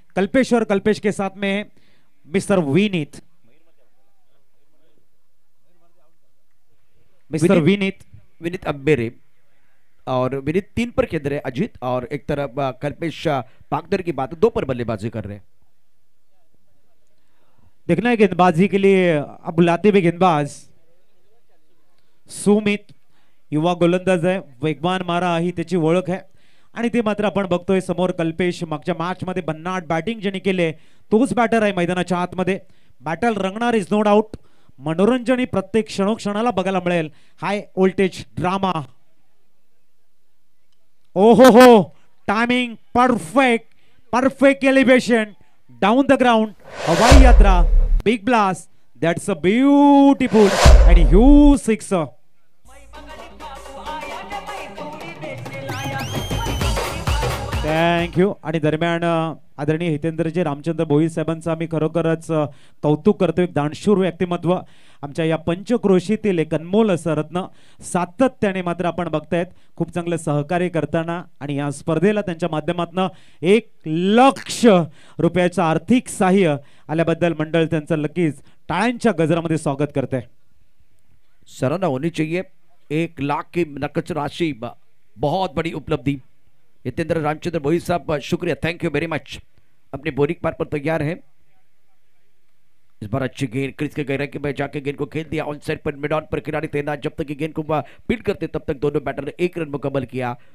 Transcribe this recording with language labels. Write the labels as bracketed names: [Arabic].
[Hindi] कल्पेश और कल्पेश के साथ में मिस्टर विनीत, मिस्टर विनीत विनीत अंबेरे, और विनीत 3 पर खेल रहे हैं अजीत, और एक तरफ कल्पेश पाकदर की बात 2 पर बल्लेबाजी कर रहे हैं। देखना है गेंदबाजी के लिए अब बुलाते हुए गेंदबाज सुमित, [Marathi] युवा गोलंदाज आहे, वेगवान मारा ही त्याची ओळख आहे आणि ते मात्र आपण बघतोय समोर कल्पेश मागच्या मॅच मध्ये भन्नाट बॅटिंग ज्यांनी केले तोच बॅटर आहे मैदानाच्या आतमध्ये। बॅटल रंगणार [English] is no doubt, [Marathi] मनोरंजन ही प्रत्येक क्षणोक्षणाला बघायला मिळेल। [English] high voltage drama, ओहो हो, timing perfect, perfect elevation down the ground, [Hindi] हवाई यात्रा, [English] Big blast, that's a beautiful and huge sixer. Thank you. [Marathi] आणि दरम्यान आदरणीय हितेंद्रजी रामचंद्र भोईर साहेबांचं आम्ही खरोखरच कौतुक करतो। एक दानशूर व्यक्तिमत्व, आमच्या या पंचक्रोशीतील एक अनमोल असं रत्न, सातत्याने मात्र आपण बघतायत खूप चांगलं सहकार्य करताना, आणि या स्पर्धेला त्यांच्या माध्यमातून 1,00,000 आर्थिक सहाय्य आल्याबद्दल मंडळ त्यांचं नक्कीच टाळ्यांच्या गजरामध्ये स्वागत करते। [Hindi] सराहना होनी चाहिए, 1,00,000 की नकद राशि, बहुत बड़ी उपलब्धि। हितेंद्र रामचंद्र भोईर साहब शुक्रिया, [English] Thank you very much. [Hindi] अपने बोरिंग पार पर तैयार है। इस बार अच्छी गेंद क्रीज के गहराई में जाके गेंद को खेल दिया ऑन साइड पर, मिड ऑन पर खिलाड़ी तैनात, जब तक गेंद को फील्ड करते तब तक दोनों बैटर ने 1 रन मुकम्मल किया।